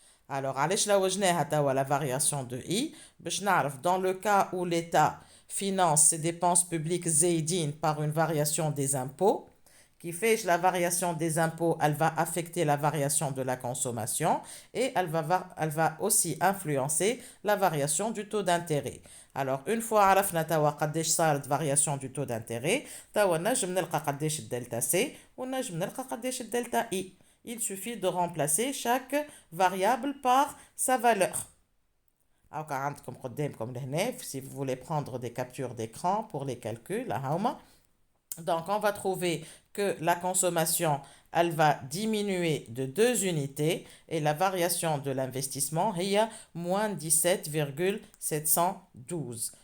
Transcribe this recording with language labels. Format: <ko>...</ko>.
<fr>Alors</fr> <ar>علاش لوجناها توا</ar> <fr>la variation de I؟</fr> <ar>باش نعرف</ar> <fr>dans le cas où l'État finance ses dépenses publiques</fr> <ar>زايدين</ar> <fr>par une variation des impôts, qui fait que la variation des impôts, elle va affecter la variation de la consommation et elle va aussi influencer la variation du taux d'intérêt. Alors, une fois</fr> <ar>عرفنا توا قداش صارت</ar> <fr>variation du taux d'intérêt,</fr> <ar>توا نجم نلقى قداش الدلتا C ونجم نلقى قداش الدلتا I.</ar> <fr>Il suffit de remplacer chaque variable par sa valeur. Alors,</fr> <ar>عندكم قدامكم لهنا,</ar> <fr>si vous voulez prendre des captures d'écran pour les calculs, donc on va trouver que la consommation, elle va diminuer de 2 unités et la variation de l'investissement est moins 17,712.</fr>